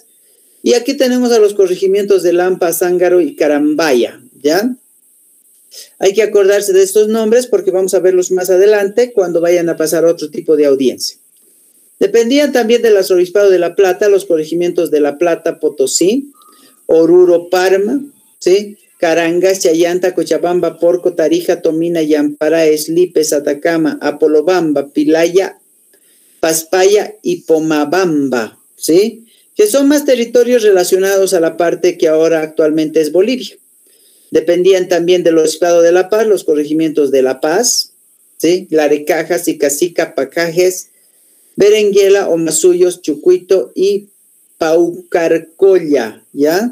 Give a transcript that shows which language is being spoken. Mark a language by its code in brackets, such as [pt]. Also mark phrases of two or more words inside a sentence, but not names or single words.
[es] Y aquí tenemos a los corregimientos de Lampa, Zángaro y Carambaya, ¿ya? Hay que acordarse de estos nombres porque vamos a verlos más adelante cuando vayan a pasar otro tipo de audiencia. Dependían también del arzobispado de La Plata, los corregimientos de La Plata, Potosí, Oruro, Parma, ¿sí? Carangas, Chayanta, Cochabamba, Porco, Tarija, Tomina, Yampara, Eslipes, Atacama, Apolobamba, Pilaya, Paspaya y Pomabamba, ¿sí? Que son más territorios relacionados a la parte que ahora actualmente es Bolivia. Dependían también del Obispado de La Paz, los corregimientos de La Paz, ¿sí? Larecajas, Icasica, Pacajes, Berenguela, Omasuyos, Chucuito y Paucarcolla, ¿ya?